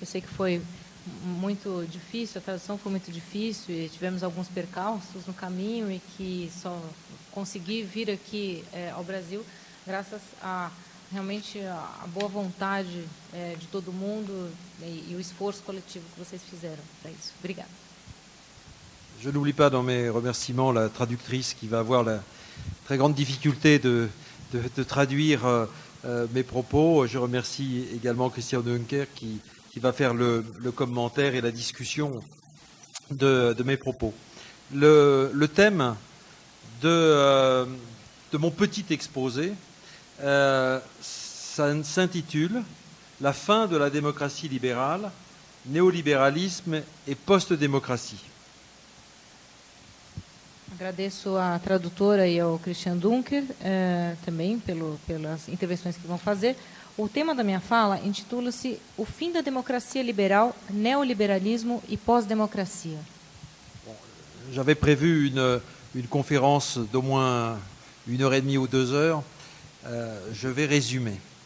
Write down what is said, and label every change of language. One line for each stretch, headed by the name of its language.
Portuguese: Eu sei que foi muito difícil, a tradução foi muito difícil e tivemos alguns percalços no caminho e que só consegui vir aqui ao Brasil graças a realmente a boa vontade de todo mundo e o esforço coletivo que vocês fizeram para isso. Obrigada.
French: Je n'oublie pas dans mes remerciements la traductrice qui va avoir la très grande difficulté de traduire mes propos. Je remercie également Christian Dunker qui va faire le commentaire et la discussion de mes propos. Le thème de mon petit exposé Ça s'intitule « La fin de la démocratie libérale, néolibéralisme et post-démocratie ».
Portuguese: Agradeço à tradutora e ao Christian Dunker também pelas intervenções que vão fazer. O tema da minha fala intitula-se O fim da democracia liberal, neoliberalismo e pós-democracia.
French: J'avais prévu une conférence d'au moins 1h30 ou 2 heures. Je vais résumer.